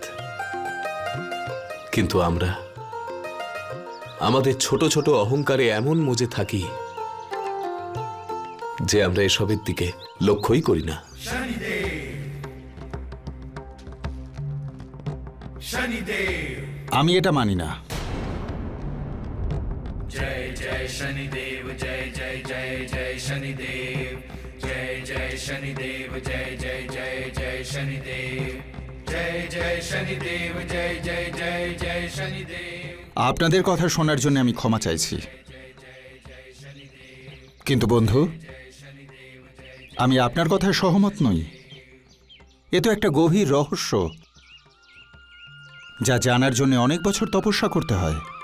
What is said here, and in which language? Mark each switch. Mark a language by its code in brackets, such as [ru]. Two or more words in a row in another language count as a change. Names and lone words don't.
[bn] কিন্তু আমরা আমাদের ছোট ছোট অহংকারে এমন মজে থাকি যে আমরা এসবের দিকে লক্ষ্যই করি না। আমি এটা মানি না। [hi] जय जय शनिदेव जय जय जय जय शनिदेव जय जय शनिदेव जय जय जय जय शनिदेव जय जय शनिदेव जय जय जय जय शनिदेव। [bn] আপনাদের কথা শোনার জন্য আমি ক্ষমা চাইছি, কিন্তু বন্ধু, আমি আপনার কথায় সহমত নই। এ তো একটা গভীর রহস্য, যা জানার জন্য অনেক বছর তপস্যা করতে হয়।